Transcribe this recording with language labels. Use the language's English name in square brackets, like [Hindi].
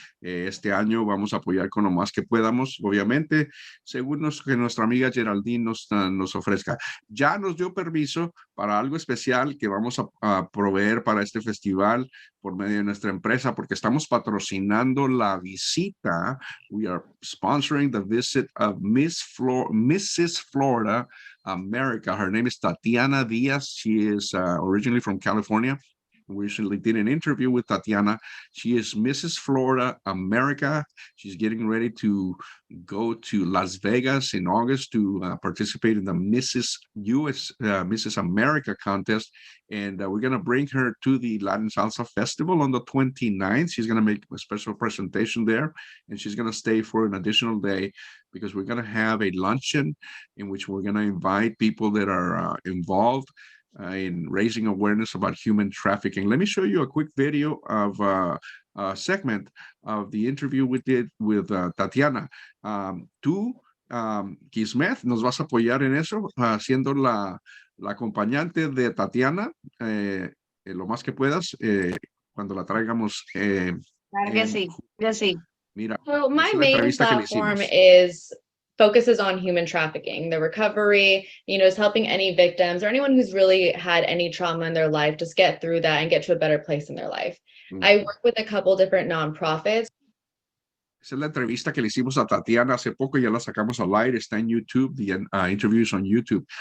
[Spanish] Este año vamos a apoyar con lo más que podamos, obviamente, según que nuestra amiga Geraldine nos ofrezca. Ya nos dio permiso para algo especial que vamos a proveer para este festival por medio de nuestra empresa, porque estamos patrocinando la visita. [English] We are sponsoring the visit of Mrs. Florida America. Her name is Tatiana Diaz. She is originally from California. We recently did an interview with Tatiana. She is Mrs. Florida America. She's getting ready to go to Las Vegas in August to participate in the Mrs. America contest. And we're going to bring her to the Latin Salsa Festival on the 29th. She's going to make a special presentation there, and she's going to stay for an additional day, because we're going to have a luncheon in which we're going to invite people that are involved in raising awareness about human trafficking. Let me show you a quick video of a segment of the interview we did with Tatiana. [Spanish] Tú, Kismet, nos vas a apoyar en eso, siendo la acompañante de Tatiana, lo más que puedas, cuando la traigamos. Claro que sí, que sí. Mira, [English] so my main platform focuses on human trafficking, the recovery, is helping any victims or anyone who's really had any trauma in their life just get through that and get to a better place in their life. I work with a couple different nonprofits. [Spanish] Esa es la entrevista que le hicimos a Tatiana hace poco, ya la sacamos al aire, está en YouTube, [English] the interviews on YouTube.